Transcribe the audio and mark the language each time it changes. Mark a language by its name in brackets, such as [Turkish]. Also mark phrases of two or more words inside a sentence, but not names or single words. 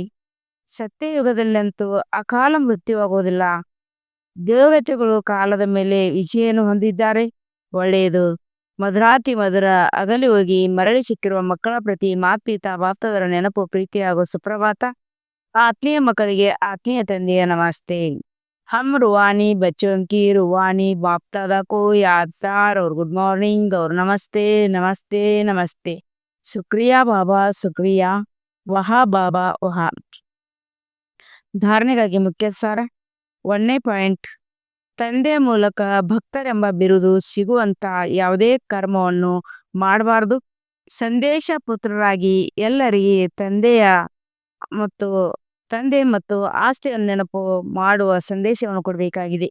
[Kannada] ಸತ್ಯಯುಗದಲ್ಲಂತೂ ಅಕಾಲ ಮೃತ್ಯುವಾಗುವುದಿಲ್ಲ. ದೇವತೆಗಳು ಕಾಲದ ಮೇಲೆ ವಿಜಯನ್ನು ಹೊಂದಿದ್ದಾರೆ. ಒಳ್ಳೆಯದು. ಮಧುರಾತಿ ಮಧುರ ಅಗಲಿ ಹೋಗಿ ಮರಳಿ ಸಿಕ್ಕಿರುವ ಮಕ್ಕಳ ಪ್ರತಿ ಮಾತ್ಪಿತಾ ಬಾಪ್ತಾದರ ನೆನಪು ಪ್ರೀತಿ ಹಾಗೂ ಸುಪ್ರಭಾತ. ಆತ್ಮೀಯ ಮಕ್ಕಳಿಗೆ ಆತ್ಮೀಯ ತಂದೆಯ ನಮಸ್ತೆ. [Hindi] हम रूहानी बच्चों की रूहानी बाप दादा को यादगार और [English] good morning [Hindi] और नमस्ते नमस्ते नमस्ते. शुक्रिया बाबा, शुक्रिया. वाह बाबा वाह. [Kannada] ಧಾರಣೆಗಾಗಿ ಮುಖ್ಯ ಸಾರ. 1ನೇ ಪಾಯಿಂಟ್, ತಂದೆಯ ಮೂಲಕ ಭಕ್ತರೆಂಬ ಬಿರುದು ಸಿಗುವಂತ ಯಾವುದೇ ಕರ್ಮವನ್ನು ಮಾಡಬಾರದು. ಸಂದೇಶ ಪುತ್ರರಾಗಿ ಎಲ್ಲರಿಗೆ ತಂದೆ ಮತ್ತು ಆಸ್ತಿಯನ್ನು ನೆನಪು ಮಾಡುವ ಸಂದೇಶವನ್ನು ಕೊಡಬೇಕಾಗಿದೆ.